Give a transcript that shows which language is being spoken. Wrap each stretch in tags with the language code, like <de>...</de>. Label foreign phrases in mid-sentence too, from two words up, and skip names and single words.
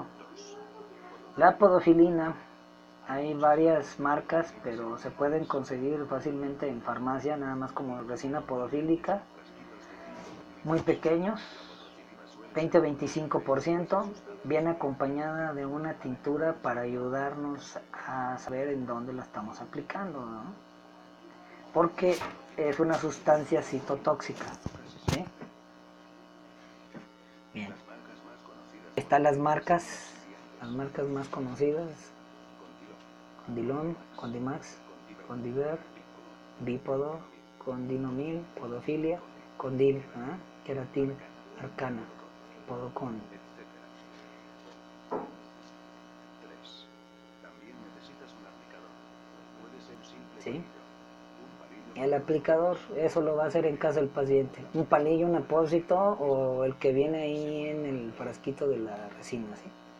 <es>La podofilina, hay varias marcas, pero se pueden conseguir fácilmente en farmacia, nada más como resina podofílica, muy pequeños, 20-25%, viene acompañada de una tintura para ayudarnos a saber en dónde la estamos aplicando, ¿no? Porque es una sustancia citotóxica, ¿sí? Bien. Están las marcas más conocidas: Condilon, Condimax, Condiver, Bipodo, Condinomil, Podofilia, Condil, Queratil, Arcana, Podocon. ¿Sí? El aplicador, eso lo va a hacer en casa del paciente. Un palillo, un apósito o el que viene ahí en el frasquito de la resina, ¿sí?</es>